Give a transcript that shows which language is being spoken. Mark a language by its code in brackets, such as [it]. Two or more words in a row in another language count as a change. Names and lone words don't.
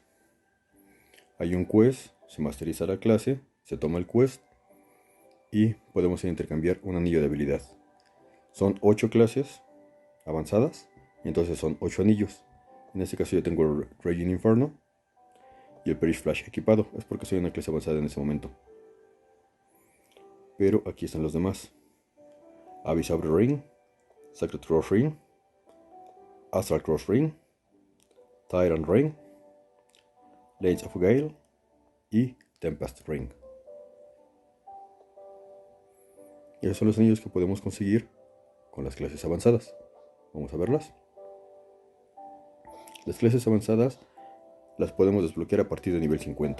[es] Hay un quest, se masteriza la clase, se toma el quest y podemos intercambiar un anillo de habilidad. Son 8 clases avanzadas, y entonces son 8 anillos. En este caso yo tengo el Raging Inferno y el Perish Flash equipado, es porque soy una clase avanzada en ese momento. Pero aquí están los demás: Abyssal Ring, Sacred Cross Ring, Astral Cross Ring, Tyrant Ring, Lance of Gale y Tempest Ring. Y esos son los anillos que podemos conseguir con las clases avanzadas. Vamos a verlas. Las clases avanzadas las podemos desbloquear a partir de nivel 50.